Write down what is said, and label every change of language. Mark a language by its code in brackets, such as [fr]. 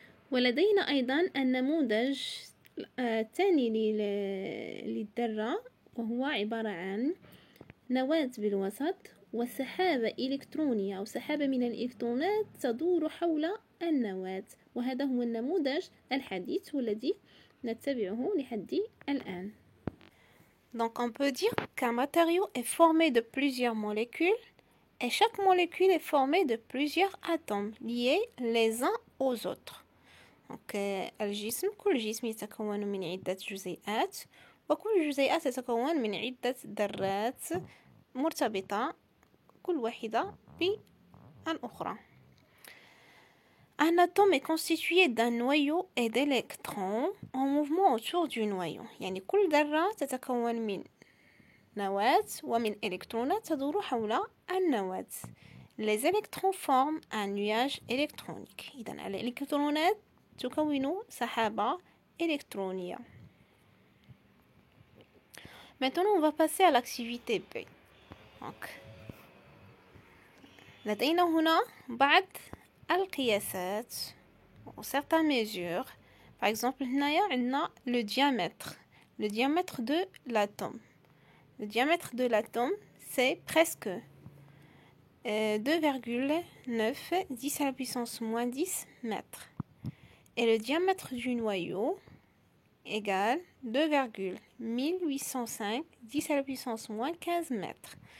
[ar] ولدينا أيضا النموذج الثاني للذرة وهو عبارة عن نواة بالوسط وسحابة إلكترونية أو سحابة من الإلكترونات تدور حول النواة، وهذا هو النموذج الحديث والذي نتبعه لحد الآن. [fr] Donc on peut dire qu'un matériau est formé de plusieurs molécules et chaque molécule est formée de plusieurs atomes liés les uns aux autres. [ar] donc الجسم كل جسم يتكون من عدة جزيئات وكل جزيئات تتكون من عدة ذرات مرتبطة كل واحدة بالأخرى. [fr] Un atome est constitué d'un noyau et d'électrons en mouvement autour du noyau. [ar] يعني كل ذرة تتكون من نواة ومن إلكترونات تدور حول النواة. [fr] Les électrons forment un nuage électronique. [ar] إذن الإلكترونات تكون سحابة إلكترونية. [fr] Maintenant on va passer à l'activité B. [ar] donc لدينا هنا بعض القياسات و [fr] certaines mesures. par exemple [ar] هنايا عندنا [fr] le diamètre de l'atome. le diamètre de l'atome c'est presque 2,9 10 à la puissance moins 10 mètres, et le diamètre du noyau égale 2,1805 10 à la puissance moins 15 mètres.